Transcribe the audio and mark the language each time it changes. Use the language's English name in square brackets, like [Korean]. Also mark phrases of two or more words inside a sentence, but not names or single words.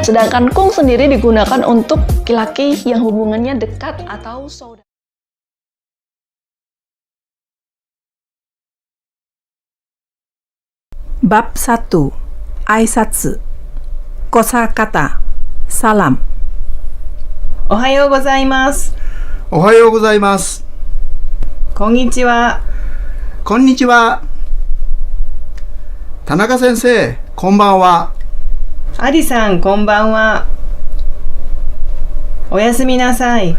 [Indonesian] Sedangkan kung sendiri digunakan untuk laki-laki yang hubungannya dekat atau saudara. Bab 1. Aisatsu. Kosakata. Salam. [Japanese] おはようございます。おはようございます。こんにちは。こんにちは。田中先生、こんばんは。アリさん、こんばんは。おやすみなさい。